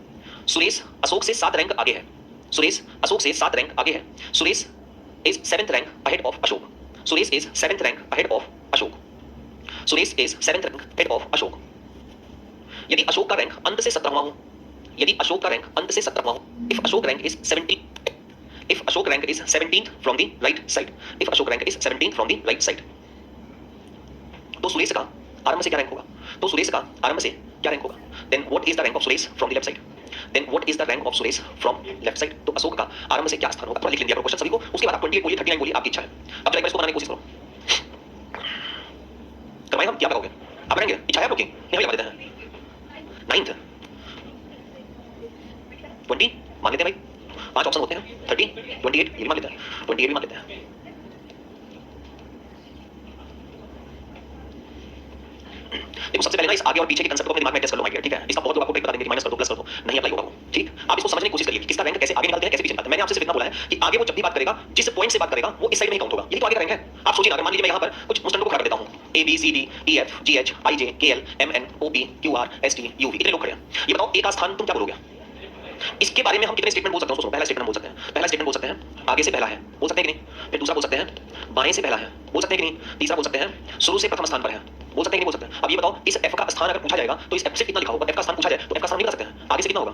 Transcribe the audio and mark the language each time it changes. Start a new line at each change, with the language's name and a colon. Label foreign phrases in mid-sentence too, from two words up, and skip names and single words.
Hindi: सुरेश अशोक से 7 रैंक आगे है। सुरेश अशोक से 7 रैंक आगे है।
English: Suresh is 7th rank ahead of Ashok. Suresh is 7th rank ahead of Ashok. Suresh is 7th rank ahead of Ashok.
Hindi: यदि अशोक का रैंक अंत से 17वां हो, यदि अशोक का रैंक अंत से 17वां हो,
English: if Ashok rank is 70, if Ashok rank is 17th from the right side, if Ashok rank is 17th from the right side,
Hindi: तो सुरेश का आरंभ से क्या रैंक होगा? तो सुरेश का आरंभ से क्या रैंक होगा?
English: Then what is the rank of सुरेश from the left side? Then what is the rank of सुरेश from left side?
Hindi: तो अशोक का आरंभ से क्या स्थान होगा? थोड़ा लिख लीजिए क्वेश्चन सभी को, उसके बाद आप 28 बोलिए, 39 बोलिए, आपकी इच्छा है। अब चलिए इसको बनाने की कोशिश करो। करवाएं हम, क्या करोगे? आप करेंगे? इच्छा है आपकी? नहीं लगा देते हैं। 9th 20 मान लेते हैं भाई, 5 ऑप्शन होते हैं, 30 28 ये भी मान लेते हैं, 28 भी मान लेते हैं। देखो सबसे पहले ना इस आगे और पीछे के कांसेप्ट को अपने दिमाग में एडजस्ट कर लो
English: my dear,
Hindi: ठीक है? इसका बहुत लोग आपको ट्रिक बता देंगे कि माइनस कर दो, प्लस कर दो, नहीं अप्लाई होगा वो, ठीक? आप इसको समझने की कोशिश करिए कि किसका रैंक कैसे आगे निकलते हैं, कैसे पीछे निकलते हैं। मैंने आपसे सिर्फ इतना बोला है कि आगे वो जब भी बात करेगा, जिस पॉइंट से बात करेगा, वो इस साइड में ही काउंट होगा। यही तो आगे का रैंक है। आप सोचिए ना, अगर मान लीजिए मैं यहाँ पर कुछ स्टूडेंट को खड़ा कर देता हूँ,
English: A B C D E F G H I J K L M N O P Q R S T U V,
Hindi: इतने लोग खड़े हैं। ये बताओ ए का स्थान तुम क्या बोलोगे? इसके बारे में हम कितने स्टेटमेंट बोल सकते हैं? सुनो, पहला स्टेटमेंट बोल सकते हैं, पहला स्टेटमेंट बोल सकते हैं आगे से पहला है, बोल सकते हैं कि नहीं? फिर दूसरा बोल सकते हैं बाएं से पहला है, बोल सकते हैं कि नहीं? तीसरा बोल सकते हैं शुरू से प्रथम स्थान पर है, बोल सकते हैं कि नहीं? बोल सकते हैं। अब ये बताओ इस f का स्थान अगर पूछा जाएगा तो इस f से कितना लिखा होगा? f का स्थान पूछा जाए तो f का स्थान नहीं बता सकते हैं, आगे से कितना होगा?